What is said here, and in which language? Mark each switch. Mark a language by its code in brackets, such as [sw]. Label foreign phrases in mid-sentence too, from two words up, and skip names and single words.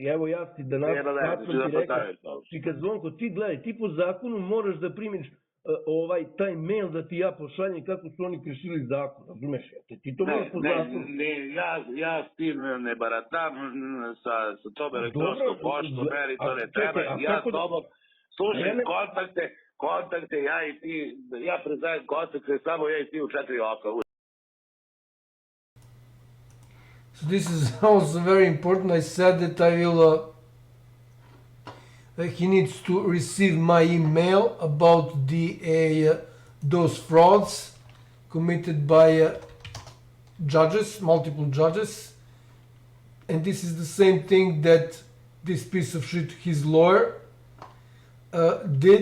[sr] Evo ja ti da ti rekao, Zvonko, ti gledaj, ti po zakonu moraš da primiš taj mail da ti ja pošaljem kako su oni kršili zakon, razumeš? Ti to moraš po zakonu. Ja s tim ne baratam, sa tom elektronskom poštom, meni to ne treba. Ja Slušaj, kontakte, ja i ti, ja priznajem kontakte, samo ja i ti u 4 oka. [en] So this is also very important. I said that I will. He needs to receive my email about those frauds committed by judges, multiple judges, and this is the same thing that this piece of shit, his lawyer, did.